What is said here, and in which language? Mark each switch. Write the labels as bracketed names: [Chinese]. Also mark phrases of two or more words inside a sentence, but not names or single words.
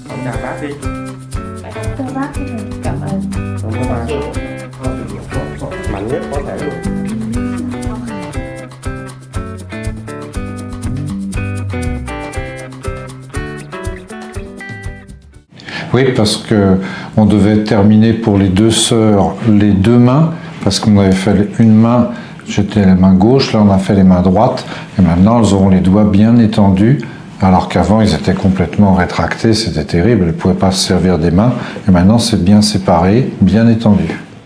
[Vietnamese] chào bác đi. Thưa bác, cảm ơn. Cảm ơn bác. Mạnh nhất có thể luôn. [French] Oui, parce que on devait terminer pour les deux sœurs les deux mains, parce qu'on avait fait une main, j'étais la main gauche, là on a fait les mains droites, et maintenant elles auront les doigts bien étendus, alors qu'avant ils étaient complètement rétractés, c'était terrible, elles ne pouvaient pas se servir des mains, et maintenant c'est bien séparé, bien étendu.